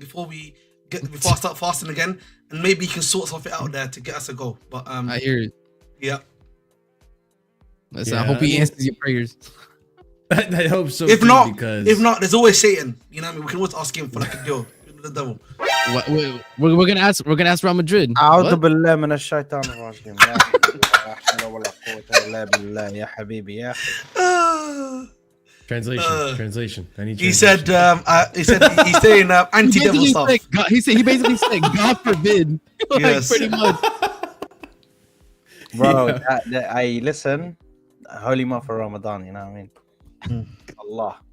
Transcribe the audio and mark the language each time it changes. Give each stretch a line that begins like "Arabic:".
English: Before I start fasting again, and maybe he can sort something out there to get us a goal. But I hear it. Yeah. Listen, I hope he answers your prayers. I hope so. If not, there's always Satan. You know what I mean? We can always ask him for like a deal. The devil. We're gonna ask Real Madrid.
Arabic: أعوذ بالله من الشيطان الرجيم. لا حول ولا قوة إلا بالله يا حبيبي يا أخي.
English: Translation. I need. He said he's saying anti-devil stuff. He basically said, God forbid. Yes. Pretty much. Bro, I listen. Holy month for Ramadan, you know what I mean? Allah.